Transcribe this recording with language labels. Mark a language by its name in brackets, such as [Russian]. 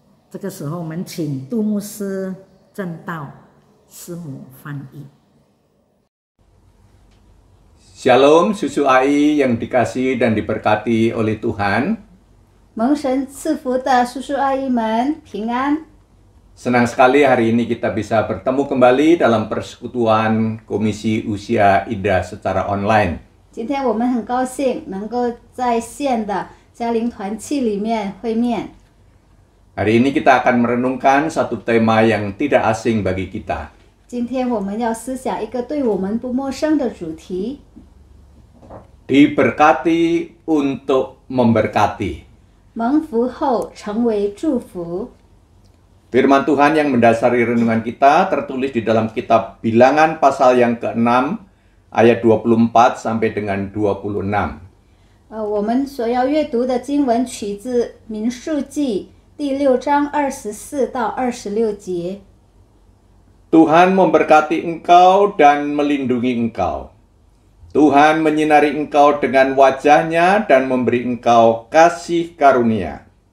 [Chinese] 这个时候，我们请杜牧师正道，师母翻译。 [Indonesian] Shalom susu AI yang dikasihi dan diberkati oleh Tuhan. [Chinese] 蒙神赐福的叔叔阿姨们平安。 [Indonesian] Senang sekali hari ini kita bisa bertemu kembali dalam persekutuan Komisi Usia IDA secara online. [Chinese] 今天我们很高兴能够在线的家庭团契里面会面。 [Indonesian] Hari ini kita akan merenungkan satu tema yang tidak asing bagi kita. [Chinese] 今天我们要思想一个对我们不陌生的主题， [Indonesian] Diberkati untuk memberkati. [Chinese] 蒙福后成为祝福。 [Indonesian] Firman Tuhan yang mendasari renungan kita tertulis di dalam kitab Bilangan pasal yang ke-6 ayat 24 sampai dengan 26. [Chinese] 我们所要阅读的经文取自民数记第6章24到26节。 [Indonesian] Tuhan memberkati engkau dan melindungi engkau. Tuhan menyinari engkau dengan wajah-Nya dan memberi engkau kasih karunia.